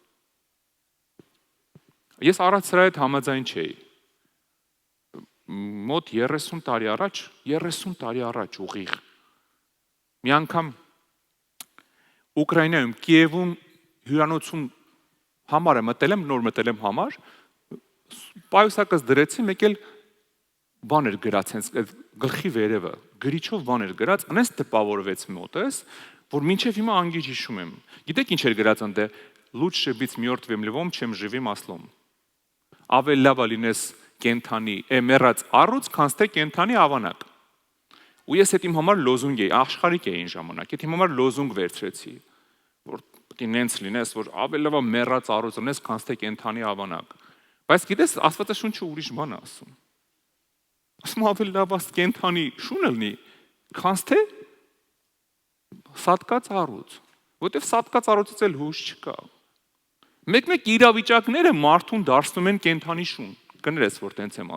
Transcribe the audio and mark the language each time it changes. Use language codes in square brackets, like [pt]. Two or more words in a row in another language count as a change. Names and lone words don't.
[hy] Ես առաջ սրա հետ համաձայն չէի։ Մոտ 30 տարի առաջ ուղիղ։ Մի անգամ Ուկրաինայում Կիևում հյուրանոցում համար մտել եմ, նոր մտել եմ համար, պայուսակս դրեցի, մեկ էլ բան էր գրած, հենց գլխի վերևը, գրիչով բան էր գրած, անես տպավորվեց մոտս, որ մինչև հիմա անգիջ հիշում եմ։ Գիտեք ինչ էր գրած այնտեղ, [ru] лучше быть мертвым львом, чем живым ослом։ [hy] Ավելի լավ է լինես կենթանի, մեռած առուծ, քան թե կենթանի ավանակ։ Ու ես այդ իմ համար լոզունգ էի, աշխարհիկ էի այն ժամանակ, այդ իմ համար լոզունգ վերցրեցի, որ պետք է նենց լինես, որ ավելի լավ է մեռած առուծ ունես, քան թե կենթանի ավանակ։ Բայց գիտես, Աստվածաշունչը ուրիշ բան է ասում։ Ասում ավելի լավ է կենթանի շունը լինի, քան թե սատկած առուծ, որտեվ սատկած առուծից էլ հույս չկա։ Մեկ-մեկ իրավիճակները մարդուն դարձնում են կենթանի շուն, կներես, որ տենց եմ